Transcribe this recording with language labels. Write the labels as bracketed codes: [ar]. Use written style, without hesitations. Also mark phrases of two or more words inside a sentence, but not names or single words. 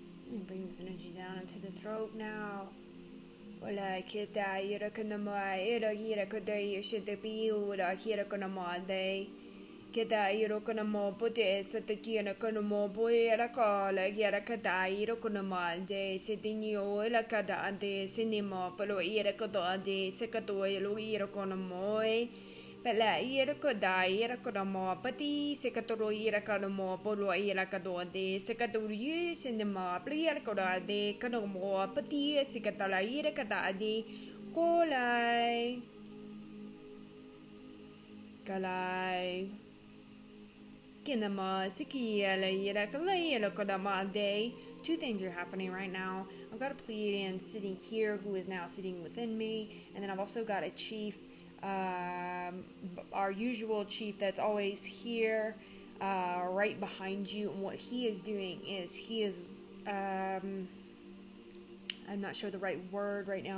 [en] And bring this energy down into the throat now. Ola kita ira kana ma ira ira kada yeshite bi ura hira kana ma de kita ira kana ma pote satakina kana ma boy era kala ira kada ira kana ma de sitinyo ila kada de sinima palo ira kada de sekato ira kana moi Pela ira kada ira kada ma pati sekatoro ira kada ma polo ira kada de sekatoro sinima pli ira kada de kana ma pati sekatala ira kada de kolai kalai kinama sikiela ira kalai ira kada ma de. Two things are happening right now. I've got a Pleiadian sitting here who is now sitting within me, and then I've also got a chief, our usual chief that's always here, right behind you. And what he is doing is he is, I'm not sure the right word right now.